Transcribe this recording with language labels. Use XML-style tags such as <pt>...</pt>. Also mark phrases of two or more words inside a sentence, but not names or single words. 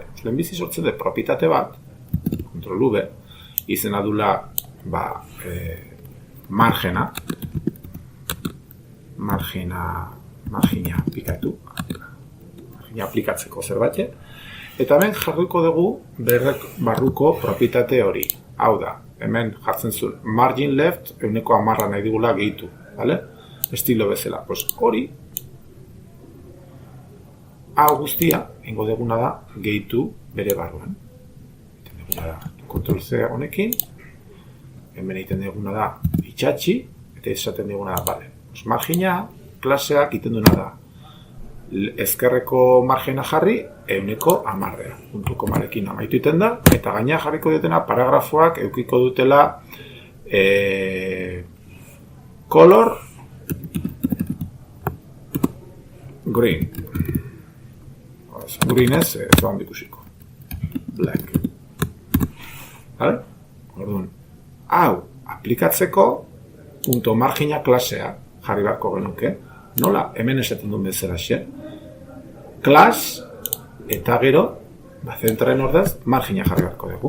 <eu>Lehenbizi sortzen dut propietate bat, Ctrl V, izena dula margina aplikatu, margina aplikatzeko zerbait, eta hemen jarriko dugu barruko propietate hori. Hau da, hemen jartzen zuen</eu> <en>margin left,</en> <eu>10% nahi digula gehitu, vale? Estilo bezala. Hori, hau guztia, ingo deguna da, gehitu bere barruan. Egiten deguna da, Ctrl C honekin, hemen egiten deguna da, itxatxi, eta esaten deguna da, vale. Margina, klaseak egiten duna da, ezkerreko margena jarri, 10%, puntuko marekin amaitu iten da, eta gaina jarriko dutena paragrafoak eukiko dutela</eu> <en>color green.</en> <eu>Green ez da handikusiko. Black. Vale? Orduan, hau aplikatzeko punto margina klasea jarri beharko genuke. Nola, hemen esaten duen bezala xe. Klas eta gero, zentraren ordez, margina jarri beharko dugu.</eu>